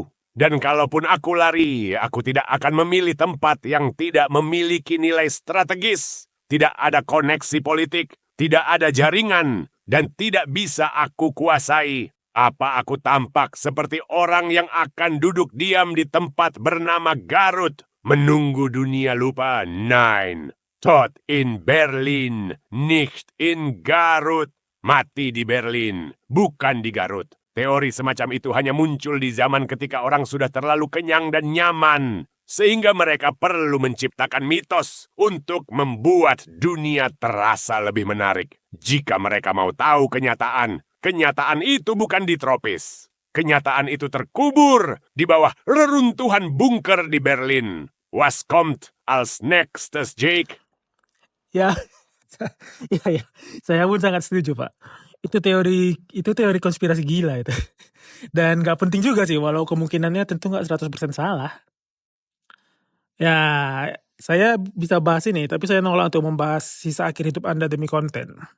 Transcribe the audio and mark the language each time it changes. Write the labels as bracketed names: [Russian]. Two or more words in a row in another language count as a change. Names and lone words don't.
[Indonesian] Dan kalaupun aku lari, aku tidak akan memilih tempat yang tidak memiliki nilai strategis. Tidak ada koneksi politik, tidak ada jaringan, dan tidak bisa aku kuasai. Apa aku tampak seperti orang yang akan duduk diam di tempat bernama Garut, menunggu dunia lupa? [German] Nein. Tod in Berlin, nicht in Garut. [Indonesian] Mati di Berlin, bukan di Garut. Teori semacam itu hanya muncul di zaman ketika orang sudah terlalu kenyang dan nyaman, sehingga mereka perlu menciptakan mitos untuk membuat dunia terasa lebih menarik. Jika mereka mau tahu kenyataan, kenyataan itu bukan di tropis. Kenyataan itu terkubur di bawah reruntuhan bunker di Berlin. [German] Was kommt als nächstes, Jake? [Indonesian] Ya, ya, saya pun sangat setuju, Pak. Itu teori konspirasi gila itu. Dan nggak penting juga sih, walau kemungkinannya tentu nggak 100% salah. Ya, saya bisa bahas ini, tapi saya nolak untuk membahas sisa akhir hidup Anda demi konten.